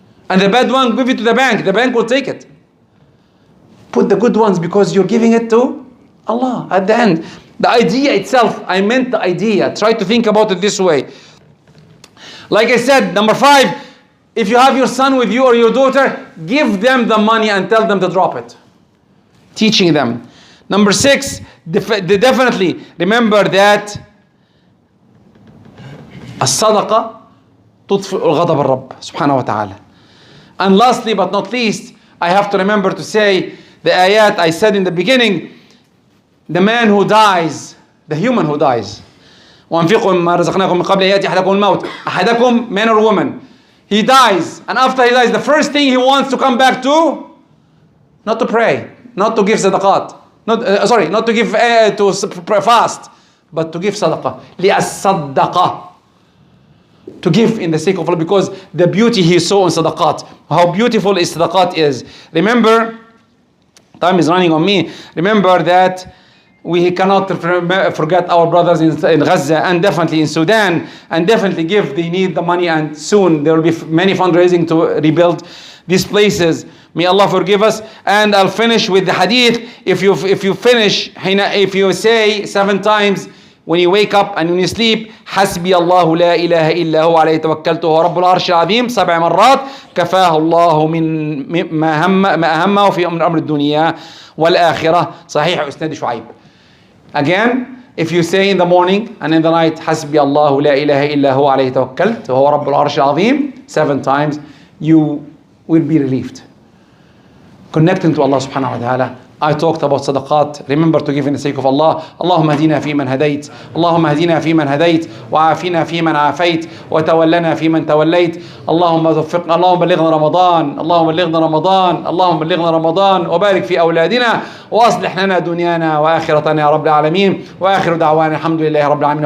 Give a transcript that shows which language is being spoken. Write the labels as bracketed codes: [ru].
[en] And the bad one, give it to the bank. The bank will take it. Put the good ones because you're giving it to Allah. At the end, the idea itself. I meant the idea. Try to think about it this way. Like I said, number 5. If you have your son with you or your daughter, give them the money and tell them to drop it. Teaching them. Number 6, definitely remember that [ar] الصدقة تطفئ الغضب الرب سبحانه وتعالى. [en] And lastly but not least, I have to remember to say the ayat I said in the beginning, the man who dies, the human who dies. [ar] وأنفقوا مما رزقناكم من قبل أن يأتي أحدكم الموت. أحدكم, [en] man or woman. He dies, and after he dies, the first thing he wants to come back to, not to pray, not to give sadaqat, not to give to fast, but to give sadaqah. [ar] لِأَصَّدَّقَ, [en] to give in the sake of Allah, because the beauty he saw in sadaqat, how beautiful is sadaqat is. Remember, time is running on me. Remember that we cannot forget our brothers in Gaza and definitely in Sudan, and definitely they need the money, and soon there will be many fundraising to rebuild these places. May Allah forgive us. And I'll finish with the hadith. If you say 7 times when you wake up and when you sleep, [ar] حسبي الله لا إله إلا هو عليه توكلت وهو رب العرش العظيم 7 مرات كفاه الله من ما أهمه في أمر الدنيا والآخرة. صحيح أستاذ شعيب. [en] Again, if you say in the morning and in the night, [ar] حسبي الله لا إله إلا هو عليه توكلت وهو رب العرش العظيم [en] 7 times, you will be relieved. Connecting to Allah subhanahu wa ta'ala. I talked about sadaqat. Remember to give in the sake of Allah. [ar] اللهم اهدنا فيمن هديت اللهم اهدنا فيمن هديت وعافنا فيمن عافيت وتولنا فيمن توليت اللهم توفقنا اللهم بلغنا رمضان اللهم بلغنا رمضان اللهم بلغنا رمضان وبارك في أولادنا وأصلح لنا دنيانا وآخرتنا يا رب العالمين وآخر دعوانا الحمد لله رب العالمين.